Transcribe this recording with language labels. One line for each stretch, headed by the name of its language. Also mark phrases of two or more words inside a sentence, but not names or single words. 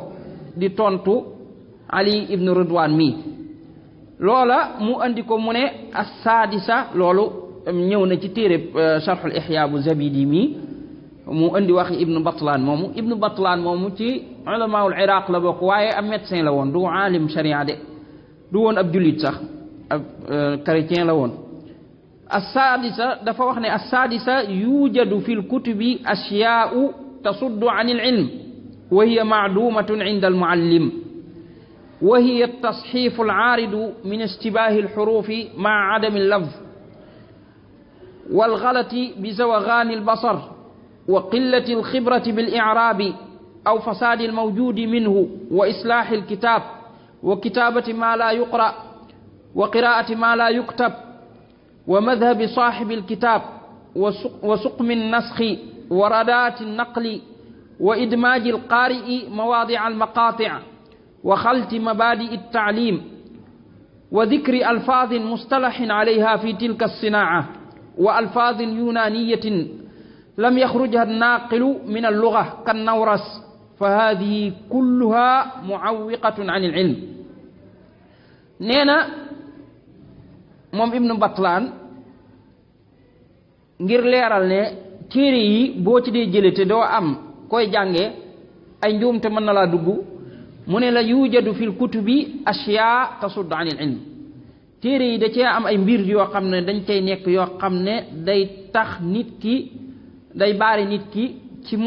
Wolof: di tontu Ali ibnu Ridwan mi loola mu andi ko mu ne as-saadisa loolu ñëw na ci téere sharhul Ihya bu Zabidi mi mu andi wax ibnu Batlaan moomu ci ulamaul Iraq la bokk waaye ab médecin la woon du aalim sharia de du woon ab jullit sax ab chrétien la woon as-saadisa dafa wax ne
Arabic: السادسة يوجد في الكتب أشياء تصد عن العلم وهي معدومة عند المعلم وهي التصحيف العارض من اشتباه الحروف مع عدم اللفظ والغلط بزوغان البصر وقلة الخبرة بالإعراب أو فساد الموجود منه وإصلاح الكتاب وكتابة ما لا يقرأ وقراءة ما لا يكتب ومذهب صاحب الكتاب وسقم النسخ ورادات النقل وإدماج القارئ مواضع المقاطع وخلط مبادئ التعليم وذكر ألفاظ مصطلح عليها في تلك الصناعة وألفاظ يونانية لم يخرجها الناقل من اللغة كالنورس فهذه كلها معوقة عن العلم.
Wolof: نينا موم ابن بطلان ngir leeral ne téere yi boo ci dee jële te doo am koy jànge ay njuumte mën na laa dugg mu ne la
Arabic: يوجد في الكتب أشياء تصد عن العلم
Wolof: téere yi da cee am ay mbir yoo xam ne dañ cay nekk yoo xam ne day tax nit ki day baari nit ki ci mu